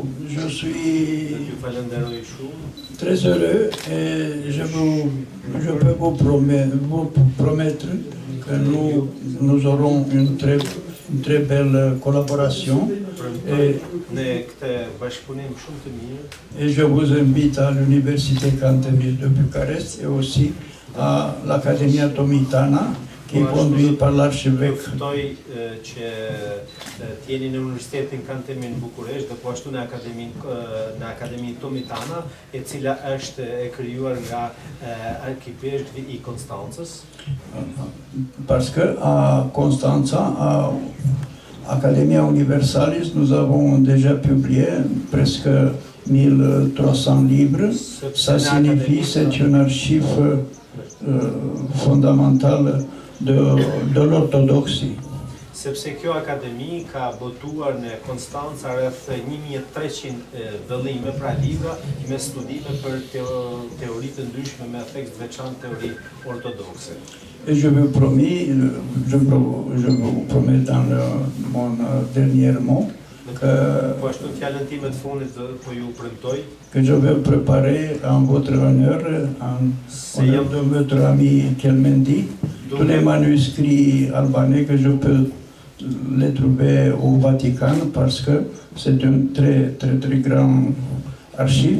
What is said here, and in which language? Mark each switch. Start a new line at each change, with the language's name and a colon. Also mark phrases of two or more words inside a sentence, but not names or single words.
French: Je suis très heureux et je peux vous promettre que nous aurons une très belle collaboration. Et je vous invite à l'Université Cantemir de Bucarest et aussi à l'Accademia Tomitana, qui est conduite par l'archevêque.
Albanian: Të jeni në Universitetin Cantemir në Bukuresht dhe po ashtu në Akademinë Tomitana, e cila është e krijuar nga arkipeshti I Konstancës.
French: Parce que à Constanța, à Academia Universalis, nous avons déjà publié presque 1300 livres. Ça signifie que c'est une archive fondamentale de l'orthodoxie.
Albanian: Sepse kjo akademi ka botuar në Konstanca rreth 1300 vëllime, pra libra me studime për teori të ndryshme me efekt veçantë teori ortodokse.
French: Et je vous promets dans mon dernier mot que je vais préparer en votre honneur, en honneur de votre ami Kelmendi, tous les manuscrits albanais que je peux les trouver au Vatican parce que c'est une très grande archive.